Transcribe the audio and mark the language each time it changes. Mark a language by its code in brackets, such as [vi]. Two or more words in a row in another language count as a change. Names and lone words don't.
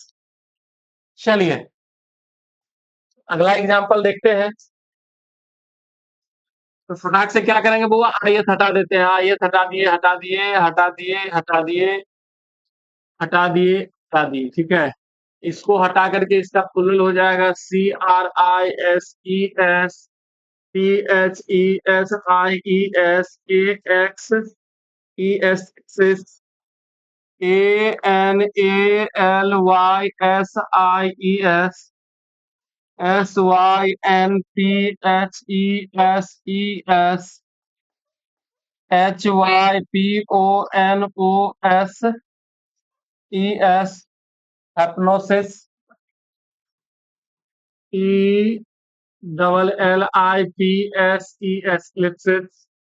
[hi] चलिए अगला एग्जांपल देखते हैं। तो फटाक से क्या करेंगे बुआ? IS हटा देते हैं। IS हटा दिए, हटा दिए, हटा दिए, हटा दिए, हटा दिए, हटा दिए, ठीक है। इसको हटा करके इसका प्लुरल हो जाएगा [en] CRISES, THESIES, ANALYSIES, SYNPHESES, HYPONOSES hypnosis, LLIPSES, ellipsis.